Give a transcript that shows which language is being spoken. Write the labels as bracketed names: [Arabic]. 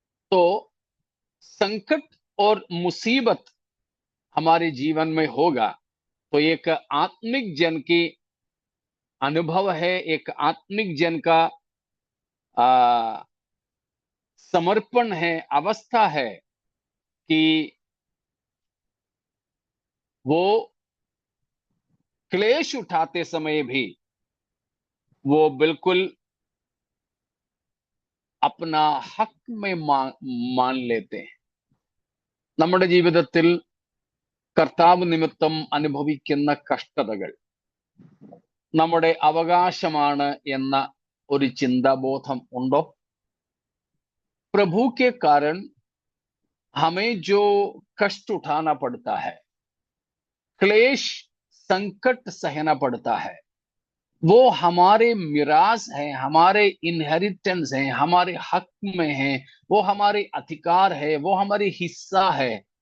[Hindi] तो संकट और मुसीबत हमारे जीवन में होगा तो एक आत्मिक जन की अनुभव है, एक आत्मिक जन का समर्पण है, अवस्था है कि वो क्लेश उठाते समय भी वो बिल्कुल अपना हक में मान लेते हैं। [Malayalam] നമ്മുടെ ജീവിതത്തിൽ കർത്താവ് നിമിത്തം അനുഭവിക്കുന്ന കഷ്ടതകൾ നമ്മുടെ അവകാശമാണ് എന്ന ഒരു ചിന്താബോധം ഉണ്ടോ? [Hindi] प्रभु के कारण हमें जो कष्ट उठाना पड़ता है, क्लेश संकट सहना पड़ता है, वो हमारे मिरास है, हमारे इनहेरिटेंस है, हमारे हक में है, वो हमारे अधिकार है, वो हमारी हिस्सा है।